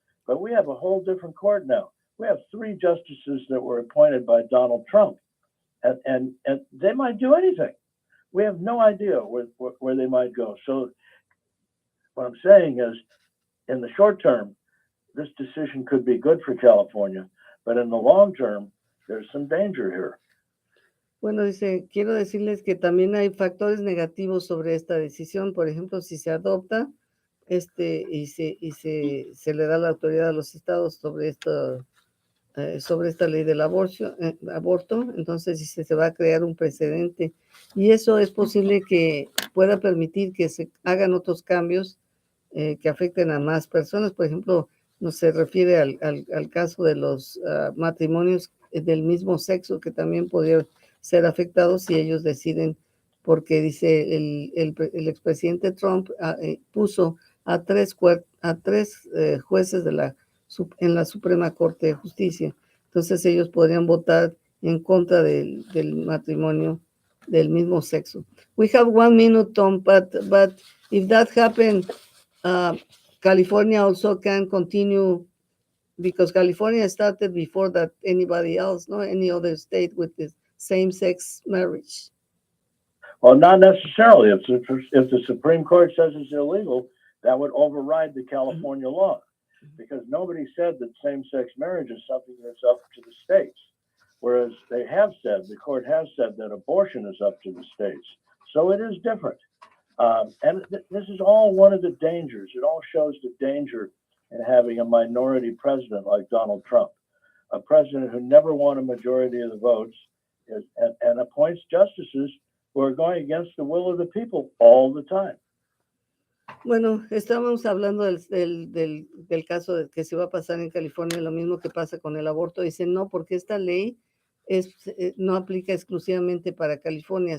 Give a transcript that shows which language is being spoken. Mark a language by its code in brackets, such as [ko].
[en] But we have a whole different court now. We have 3 justices that were appointed by Donald Trump, and they might do anything. We have no idea where they might go. So what I'm saying is, in the short term, this decision could be good for California, but in the long term, there's some danger here. [es] Bueno, dice, quiero decirles que también hay factores negativos sobre esta decisión. Por ejemplo, si se adopta y se le da la autoridad a los estados sobre esta ley del aborto, entonces dice, se va a crear un precedente. Y eso es posible que pueda permitir que se hagan otros cambios que afecten a más personas. Por ejemplo, no se refiere al caso de los matrimonios del mismo sexo, que también podría ser afectados si ellos deciden, porque dice el expresidente Trump puso a tres jueces en la Suprema Corte de Justicia. Entonces ellos podrían votar en contra del matrimonio del mismo sexo. [en] We have 1 minute, Tom, but if that happened, California also can continue, because California started before that anybody else, no any other state with the same-sex marriage. Well, not necessarily. If the Supreme Court says it's illegal, that would override the California law, because nobody said that same-sex marriage is something that's up to the states, whereas the court has said that abortion is up to the states. So it is different. And this is all one of the dangers. It all shows the danger in having a minority president like Donald Trump, a president who never won a majority of the votes and appoints justices who are going against the will of the people all the time. [es] Bueno, estábamos hablando del caso de que se va a pasar en California, lo mismo que pasa con el aborto. Dicen, no, porque esta ley no aplica exclusivamente para California.